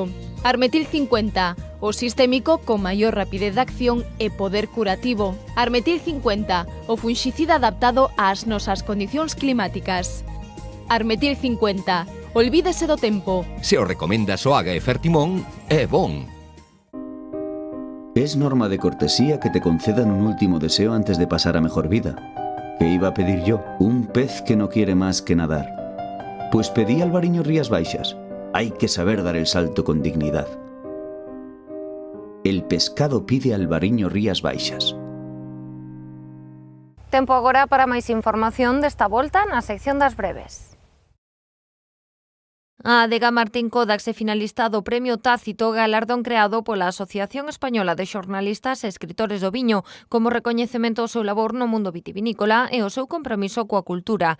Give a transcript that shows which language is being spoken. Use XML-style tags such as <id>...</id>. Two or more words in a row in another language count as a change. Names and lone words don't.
<gl>Armetil 50, o sistémico con maior rapidez de acción e poder curativo. Armetil 50, o funxicida adaptado ás nosas condicións climáticas. Armetil 50, olvídese do tempo. Se o recomenda Soaga e Fertimón, é bon.</gl> <es>Es norma de cortesía que te concedan un último deseo antes de pasar a mejor vida. ¿Qué iba a pedir yo? Un pez que no quiere más que nadar. Pues pedí Albariño Rías Baixas. Hay que saber dar el salto con dignidad. El pescado pide Albariño Rías Baixas.</es> <gl>Tempo agora para máis información desta volta na sección das breves. A adega Martín Codax é finalista do Premio Tácito, galardón creado pola Asociación Española de Xornalistas e Escritores do Viño, como recoñecemento ao seu labor no mundo vitivinícola e ao seu compromiso coa cultura.</gl>